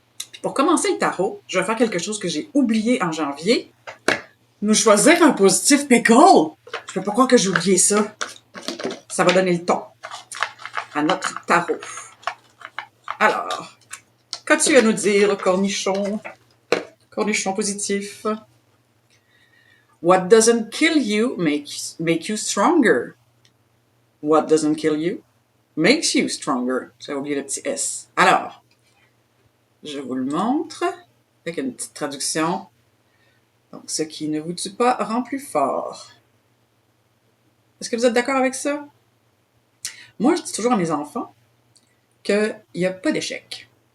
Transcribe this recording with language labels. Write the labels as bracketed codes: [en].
[fr] Puis pour commencer le tarot, je vais faire quelque chose que j'ai oublié en janvier. Nous choisir un positif pickle! Je peux pas croire que j'ai oublié ça. Ça va donner le ton à notre tarot. Alors, qu'as-tu à nous dire, cornichon? Cornichon positif. [en] What doesn't kill you make you stronger. What doesn't kill you makes you stronger. [fr] J'ai oublié le petit S. Alors, je vous le montre avec une petite traduction. Donc, ce qui ne vous tue pas rend plus fort. Est-ce que vous êtes d'accord avec ça? Moi, je dis toujours à mes enfants qu'il n'y a pas d'échec.